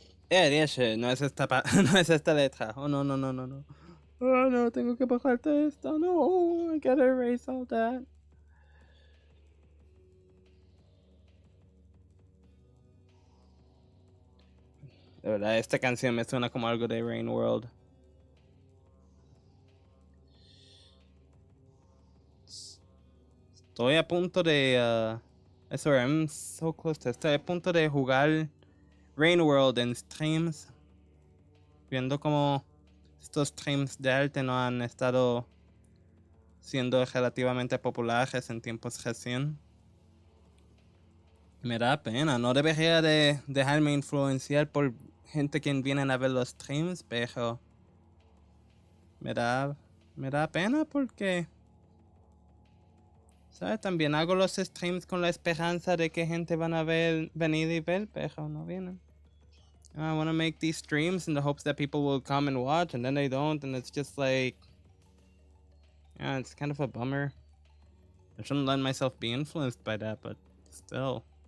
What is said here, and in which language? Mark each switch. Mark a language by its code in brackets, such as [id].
[es] No es esta no es esta letra. Oh, no, no, no, no, no. Oh, no, tengo que bajarte esto. [en] No, I gotta erase all that. [es] De verdad, esta canción me suena como algo de Rain World. Estoy a punto de... [en] sorry, I'm so close to... [es] Estoy a punto de jugar Rain World en streams. Viendo como estos streams de arte no han estado siendo relativamente populares en tiempos recién. Me da pena, no debería de dejarme influenciar por gente que viene a ver los streams, pero me da pena porque, ¿sabes? También hago los streams con la esperanza de que gente van a venir y ver, pero no vienen. [en] I want to make these streams in the hopes that people will come and watch, and then they don't, and it's just like, yeah, it's kind of a bummer. I shouldn't let myself be influenced by that, but still.